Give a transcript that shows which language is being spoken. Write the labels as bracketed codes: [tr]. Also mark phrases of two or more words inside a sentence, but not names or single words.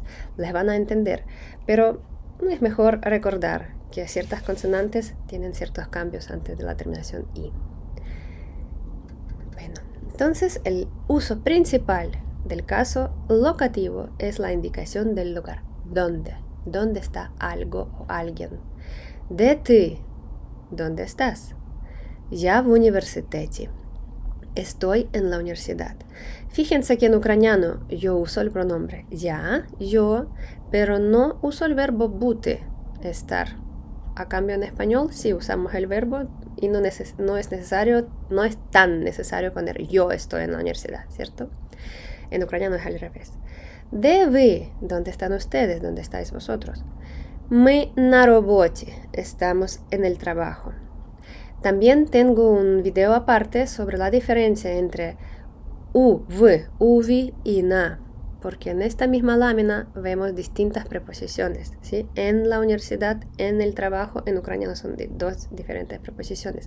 [es] Les van a entender, pero es mejor recordar que ciertas consonantes tienen ciertos cambios antes de la terminación i. Bueno, entonces el uso principal del caso locativo es la indicación del lugar. ¿Dónde? ¿Dónde está algo o alguien? [uk] Де ти? [es] ¿Dónde estás? [uk] Я в університеті. [es] Estoy en la universidad. Fíjense que en ucraniano yo uso el pronombre я, yo, pero no uso el verbo bути, estar. A cambio en español sí usamos el verbo y no es tan necesario poner yo estoy en la universidad, ¿cierto? En ucraniano es al revés. [uk] Де ви? [es] ¿Dónde están ustedes? ¿Dónde estáis vosotros? [uk] Ми на роботі. [es] Estamos en el trabajo. También tengo un video aparte sobre la diferencia entre u, v, uvi y na, porque en esta misma lámina vemos distintas preposiciones, ¿sí? En la universidad, en el trabajo, en ucraniano son dos diferentes preposiciones.